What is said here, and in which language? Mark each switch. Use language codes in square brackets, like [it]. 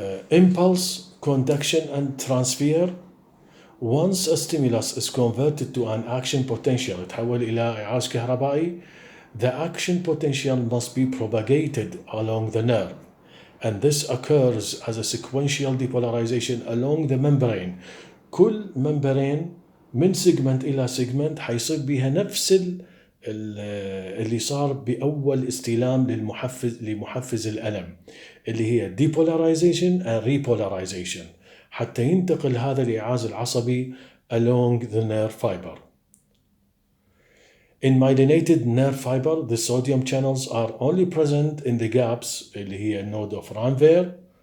[en] Impulse, conduction, and transfer. Once a stimulus is converted to an action potential, [ar] يتحول إلى إعاز كهربائي, [en] the action potential must be propagated along the nerve, and this occurs as a sequential depolarization along the membrane. [ar] كل membrane من segment إلى segment حيصير بها نفس اللي صار بأول استلام لمحفز الألم اللي هي [en] depolarization and repolarization [ar] حتى ينتقل هذا الإعاز العصبي [en] along the nerve fiber. In myelinated nerve fiber, the sodium channels are only present in the gaps [ar] اللي هي [en] node of Ranvier.